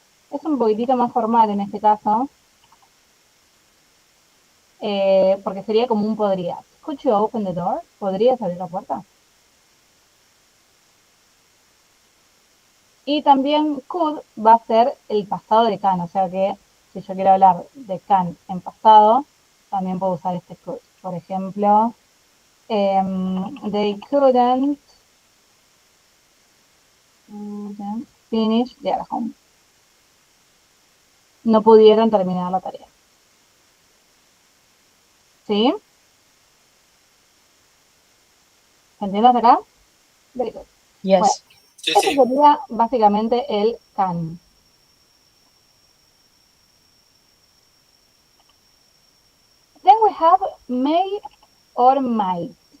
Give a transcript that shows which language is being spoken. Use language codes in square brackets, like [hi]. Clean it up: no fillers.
[es] Es un poquitito más formal en este caso, porque sería como un podrías. [en] Could you open the door? [es] ¿Podrías abrir la puerta? Y también could va a ser el pasado de can, o sea que si yo quiero hablar de can en pasado, también puedo usar este could. Por ejemplo, [en] they couldn't finish their home. [es] No pudieron terminar la tarea. ¿Sí? ¿Entiendes acá? [en] Very good. Yes. [es] Bueno, Sí, este sí. sería básicamente el can. [en] Then we have may or might.